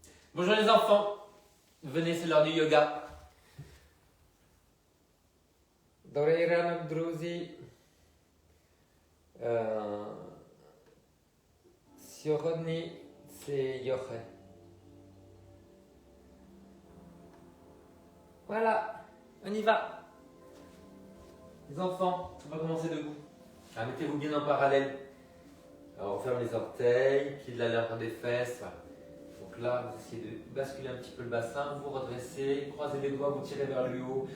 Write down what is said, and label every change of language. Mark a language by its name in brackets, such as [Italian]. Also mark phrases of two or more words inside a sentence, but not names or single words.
[French] Bonjour les enfants, venez, c'est l'heure du yoga. [Ukrainian] Добрий ранок, друзі. Сьогодні це йога. [French] Voilà, on y va. Les enfants, on va commencer debout. Ah, mettez-vous bien en parallèle. Alors, on ferme les orteils, pieds de la largeur des fesses. Voilà. Donc là, vous essayez de basculer un petit peu le bassin, vous redressez, croisez les doigts, vous tirez vers le haut.